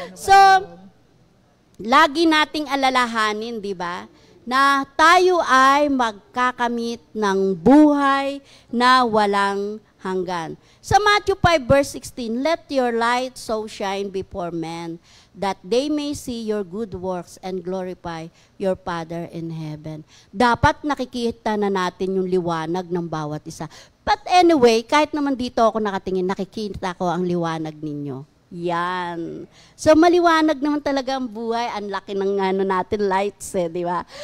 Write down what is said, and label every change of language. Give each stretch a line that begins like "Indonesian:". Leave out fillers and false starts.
Filipino: So, lagi nating alalahanin, di ba, na tayo ay magkakamit ng buhay na walang hanggan.
English: Sa Matthew 5 verse 16, let your light so shine before men, that they may see your good works and glorify your Father in heaven.
Filipino: Dapat nakikita na natin yung liwanag ng bawat isa.
English: But anyway,
Filipino: kahit naman dito ako nakatingin, nakikita ko ang liwanag ninyo. Yan. So, maliwanag naman talaga ang buhay. Ang laki ng natin lights di ba?